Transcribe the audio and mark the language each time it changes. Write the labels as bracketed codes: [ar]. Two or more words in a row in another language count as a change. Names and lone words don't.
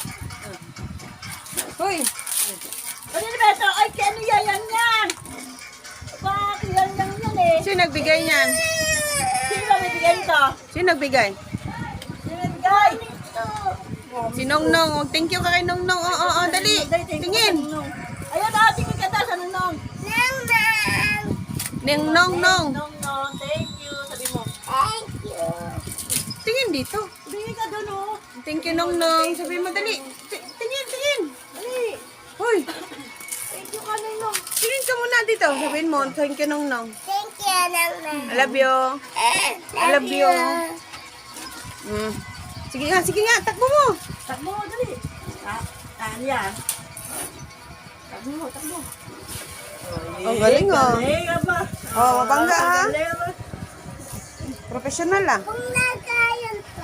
[tl] Hoy. Ano na ba ito? Ay, ano yan yan? Bakit yan eh? Sino nagbigay niyan? Sino ba bibigyan ito? Sino nagbigay? Sino bibigay? Si Nongnong. [en] Thank you [tl] ka kay Nongnong. Oo, dali. Tingin. Ayun, tingin ka daw sa Nongnong. Nongnong. Nongnong, [en] thank you. [tl] Sabi mo. Tingin dito. Bigay ka doon, oh. [en] Thank you, [tl] Nongnong. Sabi mo, dali. Tingin. Dali. Hoy. [en] Thank you [tl] ka, Nongnong. Tingin ka muna dito. Sabihin mo, [en] thank you, Nongnong. Thank you, Nongnong. I love you. I love you. [tl] Sige nga. Takbo mo. Takbo mo, dali. Ano yan? Takbo. Oh, galing, oh. Galing, aba. Oh, mabangga, ha? Galing, aba. Professional, ah. Kung nagayan to,